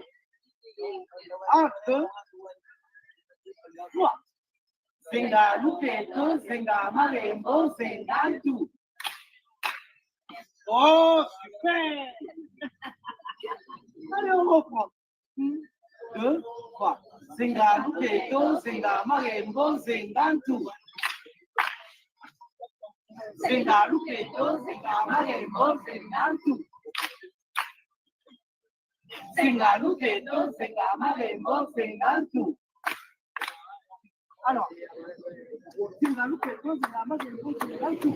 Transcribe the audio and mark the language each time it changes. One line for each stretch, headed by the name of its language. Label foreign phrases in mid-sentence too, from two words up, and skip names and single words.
French: Acte 3.
Kituba (Democratic Republic of Congo): Zenga Lupeto, Zenga Marembo, Zenga tout.
French: Oh, super! Allez, on reprend. 1, 2, 3.
Kituba (Democratic Republic of Congo): Zenga Lupeto, Zenga Marembo, Zenga tout. Zenga Lupeto, Zenga Marembo, Zenga tout. Zenga Lupeto, Zenga Marembo, Zenga tout.
French: Alors,
Kituba (Democratic Republic of Congo): Zenga Lupeto, Zenga Marembo, Zenga tout.